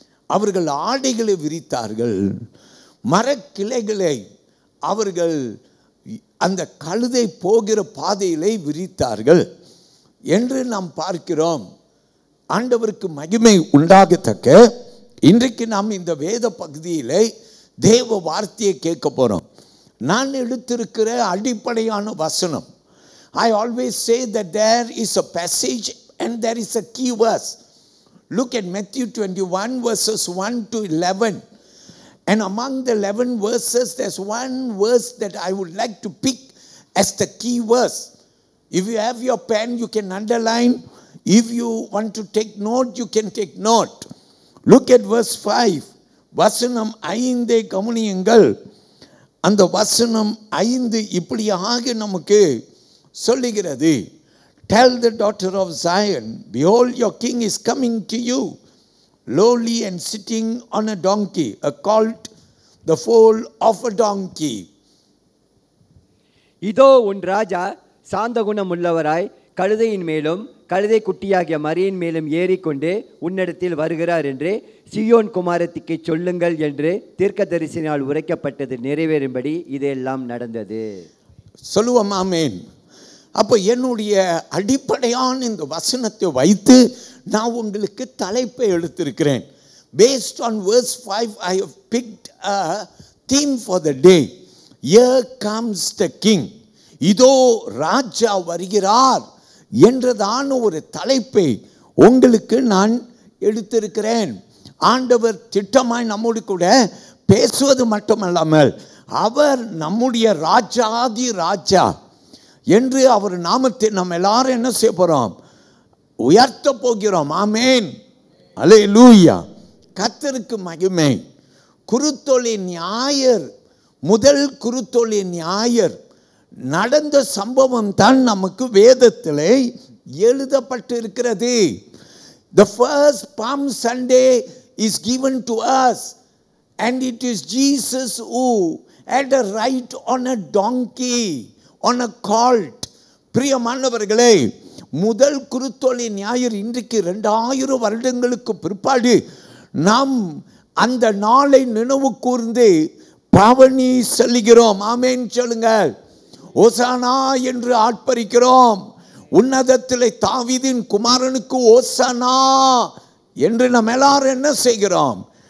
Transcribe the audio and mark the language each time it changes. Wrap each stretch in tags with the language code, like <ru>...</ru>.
<ta>அவர்கள் ஆடைகளை விரித்தார்கள், மரக்கிளைகளை அவர்கள் அந்த கழுதை போகிற பாதையிலே விரித்தார்கள் என்று நாம் பார்க்கிறோம். ஆண்டவருக்கு மகிமை உண்டாகத்தக்க இன்றைக்கு நாம் இந்த வேத பகுதியிலே தேவ வார்த்தையை கேட்க போகிறோம். நான் எடுத்திருக்கிற அடிப்படையான வசனம்,</ta> <en>I always say that there is a passage and there is a key verse. Look at Matthew 21 verses 1 to 11. And among the 11 verses, there's one verse that I would like to pick as the key verse. If you have your pen, you can underline. If you want to take note, you can take note. Look at verse 5.</en> <ta>வசனம் 5 கவனியுங்கள். அந்த வசனம் 5 இப்படியாக நமக்கு சொல்லுகிறது.</ta> <en>Tell the daughter of Zion, behold, your king is coming to you, lowly and sitting on a donkey, a colt, the foal of a donkey.</en> <ta>இதோ உன் ராஜா சாந்த குணம் உள்ளவராய் கழுதையின் மேலும் கழுதை குட்டியாகிய மரியின் மேலும் ஏறிக்கொண்டு உன்னிடத்தில் வருகிறார் என்று சீயோன் குமாரத்திக்கு சொல்லுங்கள் என்று தீர்க்கதரிசினால் உரைக்கப்பட்டது நிறைவேறும்படி இதெல்லாம் நடந்தது. சொல்லுவோம் ஆமென். அப்போ என்னுடைய அடிப்படையான இந்த வசனத்தை வைத்து நான் உங்களுக்கு தலைப்பை எடுத்திருக்கிறேன்.</ta> <en>Based on verse 5, I have picked a theme for the day. Here comes the king.</en> <ta>இதோ ராஜா வருகிறார் என்றதான ஒரு தலைப்பை உங்களுக்கு நான் எடுத்திருக்கிறேன். ஆண்டவர் திட்டமாய் நம்மோடு கூட பேசுவது மட்டுமல்லாமல் அவர் நம்முடைய ராஜாதி ராஜா என்று அவர் நாமத்தை நம்ம எல்லாரும் என்ன செய்ய போகிறோம்? உயர்த்த போகிறோம். ஆமேன், அல்லேலூயா. கர்த்தருக்கு மகிமை. குருத்தோலை ஞாயிறு, முதல் குருத்தோலை ஞாயிறு நடந்த சம்பவம் தான் நமக்கு வேதத்திலே எழுதப்பட்டு இருக்கிறது.</ta> <en>The first Palm Sunday is given to us and it is Jesus who had a ride on a donkey, on a colt.</en> <ta>பிரியமானவர்களே, முதல் குருத்தோலை ஞாயிறு இன்றைக்கு 2000 வருடங்களுக்கு பிற்பாடு நாம் அந்த நாளை நினைவு கூர்ந்து பவனி செல்கிறோம். ஆமென் சொல்லுங்கள். ஓசானா என்று ஆர்ப்பரிக்கிறோம். உன்னதத்திலே தாவீதின் குமாரனுக்கு ஓசானா என்று நாம் எல்லாரும் என்ன செய்கிறோம்?</ta>